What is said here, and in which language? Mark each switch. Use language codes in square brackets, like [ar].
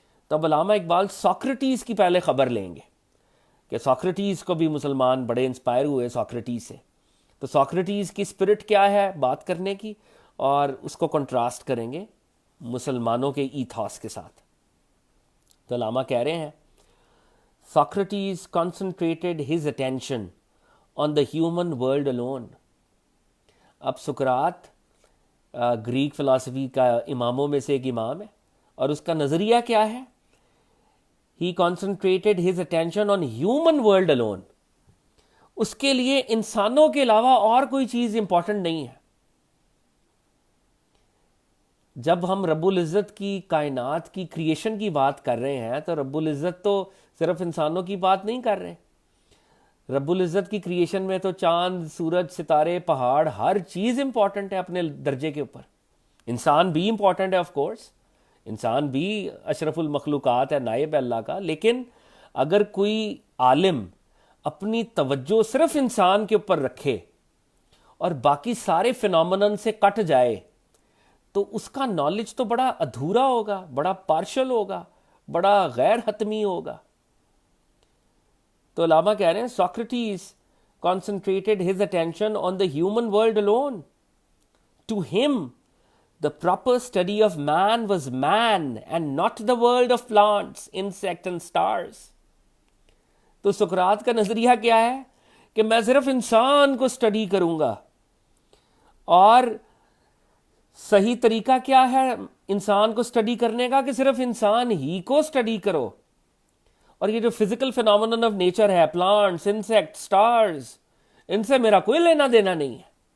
[hi] तब अल्लामा इकबाल सोक्रेटिस की पहले खबर लेंगे कि सोक्रेटिस को भी मुसलमान बड़े इंस्पायर हुए सोक्रेटिस से. तो सोक्रेटिस की स्पिरिट क्या है बात करने की, और उसको कंट्रास्ट करेंगे मुसलमानों के ईथॉस के साथ. तो अल्लामा कह रहे हैं, [en] Socrates concentrated his attention on the human world alone. [hi] अब सुकरात ग्रीक फिलॉसफी का इमामों में से एक इमाम है, और उसका नज़रिया क्या है? [en] He concentrated his attention on human world alone. [hi] उसके लिए इंसानों के अलावा और कोई चीज़ इंपॉर्टेंट नहीं है. जब हम रब्बुल इज़्ज़त की कायनात की क्रिएशन की बात कर रहे हैं, तो रब्बुल इज़्ज़त तो सिर्फ इंसानों की बात नहीं कर रहे. रब्बुल इज़्ज़त की क्रिएशन में तो चांद, सूरज, सितारे, पहाड़, हर चीज़ इंपॉर्टेंट है अपने दर्जे के ऊपर. इंसान भी इंपॉर्टेंट है, ऑफ कोर्स, इंसान भी अशरफुल मखलूक़ात है, नायब अल्लाह का. लेकिन अगर कोई आलिम अपनी तवज्जो सिर्फ इंसान के ऊपर रखे और बाकी सारे फिनोमेनन से कट जाए, तो उसका नॉलेज तो बड़ा अधूरा होगा, बड़ा पार्शल होगा, बड़ा गैर हतमी होगा. तो अल्लामा कह रहे हैं, [en] Socrates concentrated his attention on the human world alone. To him, The proper study of man was man and not the world of plants, insect and stars. [hi] तो सुकरात का नजरिया क्या है कि मैं सिर्फ इंसान को स्टडी करूंगा, और सही तरीका क्या है इंसान को स्टडी करने का कि सिर्फ इंसान ही को स्टडी करो, और ये जो फिजिकल फिनोमेनन ऑफ नेचर है, प्लांट्स, इंसेक्ट, स्टार्स, इनसे मेरा कोई लेना देना नहीं है।